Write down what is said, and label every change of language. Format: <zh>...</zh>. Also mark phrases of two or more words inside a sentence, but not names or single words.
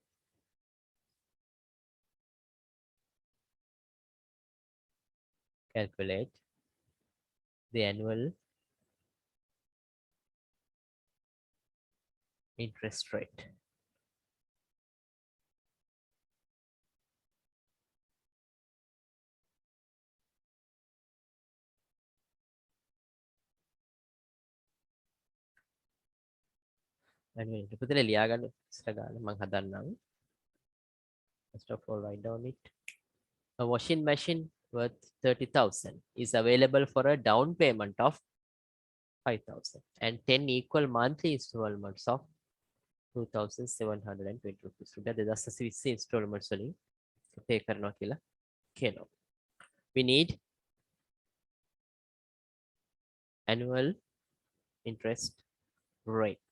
<en>Calculate the annual interest rate. Annual interest.</en> <si>පුතේ ලියාගන්න ඉස්සර ගාන මම හදන්නම්.</si> <en>First of all, write down it. A washing machine worth 30,000 is available for a down payment of 5,000 and 10 equal monthly installments of 2,720 rupees.</en> <si>රුපියල් 2,20 installments වලින් pay කරනවා කියලා කියනවා.</si> <en>We need annual interest rate.</en>